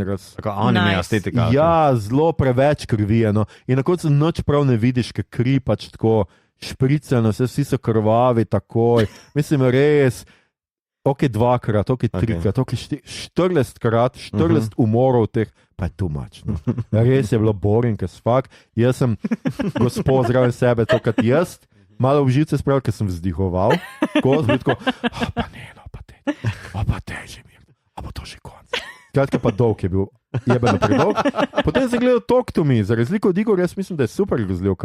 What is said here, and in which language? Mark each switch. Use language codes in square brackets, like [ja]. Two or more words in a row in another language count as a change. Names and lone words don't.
[sl] anime estetika. Ja, zelo preveč krvi je, no. In na koncu noč prav ne vidiš, ker kri pač tako špricano, vsi so krvavi takoj. Mislim, res, ok 2-krat, ok 3-krat, ok 14-krat, 14 umorov teh, pa je [en] too much. [sl] No. Res je bilo [en] boring, as fuck. [sl] Jaz sem gospod zraven sebe, to kot jaz, malo v živce spravil, ker sem vzdihoval. Tako, pa ne, no, pa teži mi. A bo to že konc? Skratka pa dolg je bil, jebeno predolg. Potem sem gledal Talk to Me, za razliko od Igor, jaz mislim, da je super grozljivka.